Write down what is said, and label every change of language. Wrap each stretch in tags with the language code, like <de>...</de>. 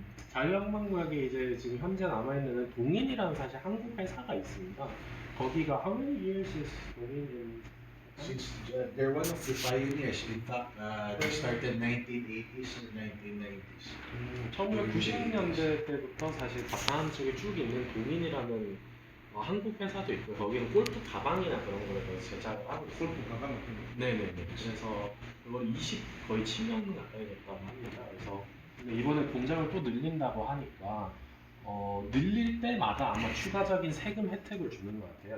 <ko>자유항공구역에 이제 지금 현재 남아있는 동인이라는 사실 한국 회사가 있습니다. 거기가</ko> <en>how many years is 동인인? Since they're one of the pioneers, in fact, they started 1980s and 1990s.</en> <ko>1990년대 때부터 사실 바탄 쪽에 쭉 있는 동인이라는 한국 회사도 있고 거기는 골프 가방이나 그런 거를 제작을 하고 있어요. 골프 가방 같은 거. 네네네. 그래서 그걸 20 거의 7년 가까이 됐다고 합니다. 그래서 근데 이번에 공장을 또 늘린다고 하니까 늘릴 때마다 아마 추가적인 세금 혜택을 주는 것 같아요.</ko>